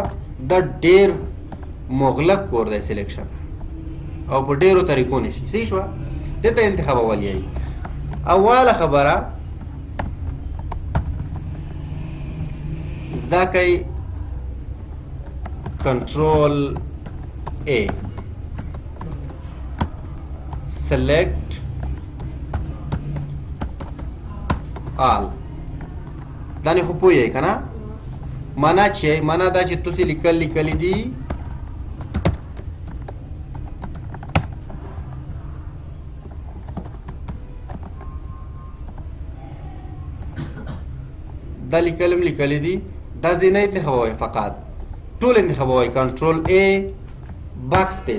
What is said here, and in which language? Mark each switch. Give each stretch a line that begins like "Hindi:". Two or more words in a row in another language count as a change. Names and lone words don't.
Pashto: دا ډېر مغلق کور دی سلیکشن او په ډېرو طریقو نشي. صحیح شوه؟ دې ته انتخابول یایي. اوله خبره زده کوئ
English: Control A select all.
Pashto: دا نه خو پوهیږئ که نه؟ معنا چې معنا دا چې تاسې لیکلي دي دا لیکلي دي دا ځای نه انتخابوئ فقط ټول انتخابوئ
English: Control A backspace.